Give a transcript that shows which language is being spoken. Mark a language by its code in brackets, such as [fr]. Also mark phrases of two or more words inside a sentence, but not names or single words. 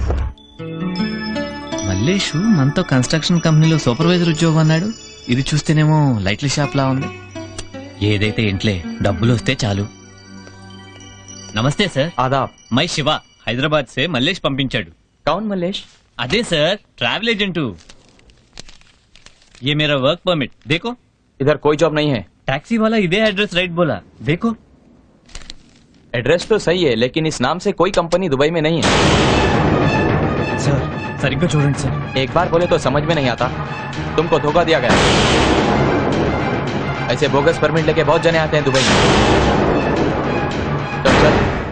[te] మల్లేషు మనతో [en] construction company [te] సూపర్వైజర్ ఉద్యోగం అన్నాడు. ఇది చూస్తేనేమో లైట్ల షాప్ లా ఉంది. ఏదైతే ఏంట్లే, డబ్బులు వస్తే చాలు. నమస్తే సార్. ఆదాబ్. [hi] मैं शिव, हैदराबाद से [te] మల్లేష్ పంపించాడు. [hi] कौन मल्लेश? [te] అదే సార్, [en] travel agent. [hi] ये मेरा [en] work permit [hi] देखो. इधर कोई जॉब नहीं है. टैक्सी वाला इधे [en] address right [hi] बोला, देखो. एड्रेस तो सही है, लेकिन इस नाम से कोई कंपनी दुबई में नहीं है. [te] సర్ సరిగ్గా చూడండి సార్. [hi] एक बार बोले तो समझ में नहीं आता. तुमको धोखा दिया गया. ऐसे [en] bogus permit [hi] लेके बहुत जने आते हैं दुबई में. तो चल.